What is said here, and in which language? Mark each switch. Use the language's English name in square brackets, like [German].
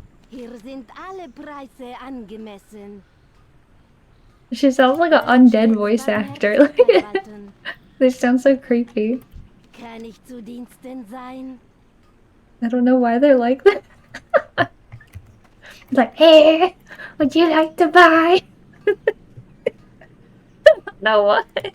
[German] Hier sind alle Preise angemessen. [English] She sounds like an undead voice actor. They sound so creepy. [German] Kann ich zu Diensten sein? [English] I don't know why they're like that. It's like, hey, would you like to buy? No, what?